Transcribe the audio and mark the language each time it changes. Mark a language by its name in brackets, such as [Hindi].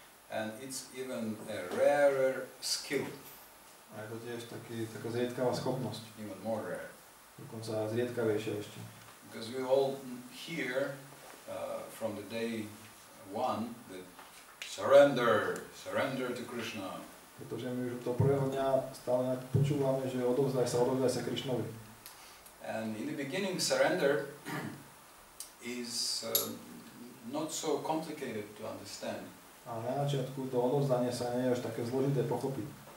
[English] And it's even a rarer skill. [Slovak] A je to tiež taká zriedkavá schopnosť. [English] Even more rare. [Slovak] Dokonca zriedkavejšia ešte. [English] Because we all hear from the day one that surrender to Krishna. [Slovak] Pretože my už od toho prvého dňa stále počúvame, že odovzdaj sa Krišnovi. [English] And in the beginning surrender is not so complicated to understand. [Slovak] A na začiatku to odovzdanie sa nie je až také zložité pochopiť.